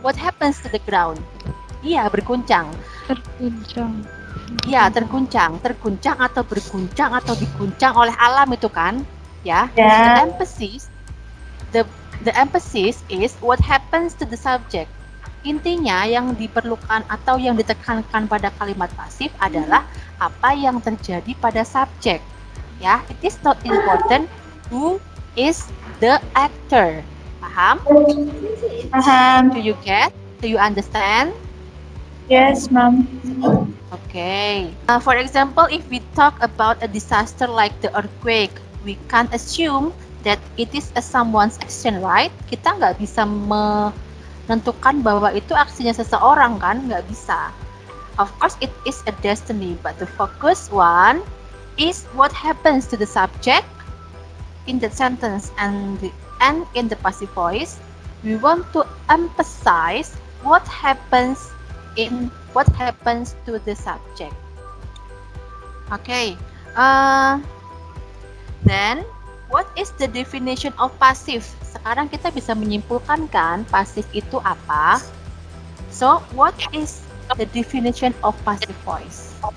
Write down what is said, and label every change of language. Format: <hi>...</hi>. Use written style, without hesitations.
<en>What happens to the ground?</en> <id>Iya, berguncang. Terguncang. Iya, terguncang atau berguncang atau diguncang oleh alam itu kan? Ya. Ya.</id> <en>The emphasis is what happens to the subject.</en> <id>Intinya yang diperlukan atau yang ditekankan pada kalimat pasif adalah apa yang terjadi pada subjek.</id> <en>Ya, it is not important who is the actor.</en> <id>Paham? Paham.</id> <en>Do you get? Do you understand? Yes, Mom. Okay. For example, if we talk about a disaster like the earthquake, we can't assume that it is a someone's action, right?</en> <id>Kita nggak bisa menentukan bahwa itu aksinya seseorang kan, nggak bisa.</id> <en>Of course it is a destiny, but the focus one is what happens to the subject in the sentence and in the passive voice. We want to emphasize what happens to the subject. Okay. Then what is the definition of passive?</en> <id>Sekarang kita bisa menyimpulkan kan passive itu apa?</id> <en>So what is the definition of passive voice?</en>